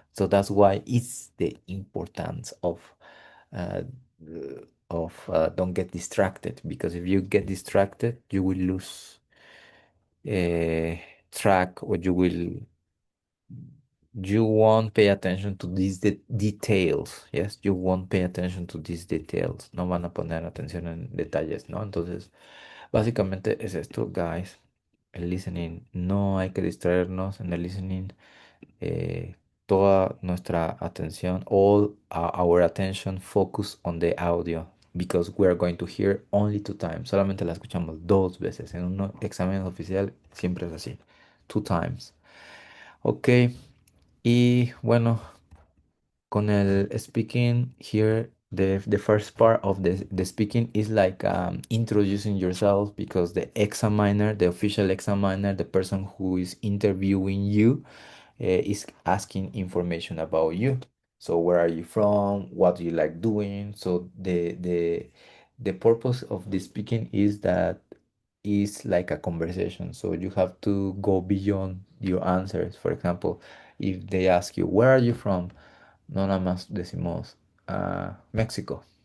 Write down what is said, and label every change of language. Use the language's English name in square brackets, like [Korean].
[English] So that's why it's the importance uh, don't get distracted, because if you get distracted, you will lose uh, track, or you won't pay attention to these details. Yes, you won't pay attention to these details. [Spanish] No van a poner atención en detalles, ¿no? Entonces, básicamente es esto, guys. El listening, no hay que distraernos en el listening. [English] eh, [Spanish] Toda nuestra atención, [English] all our attention focus on the audio, because we are going to hear only two times. [Spanish] Solamente la escuchamos dos veces. En un examen oficial siempre es así, [English] two times. Ok, [Spanish] y bueno, con el speaking [English] here, the first part of the speaking is like introducing yourself, because the examiner, the official examiner, the person who is interviewing you, is asking information about you. So where are you from? What do you like doing? So the purpose of the speaking is that is like a conversation. So you have to go beyond your answers. For example, if they ask you, where are you from? [Spanish] No nada más decimos México.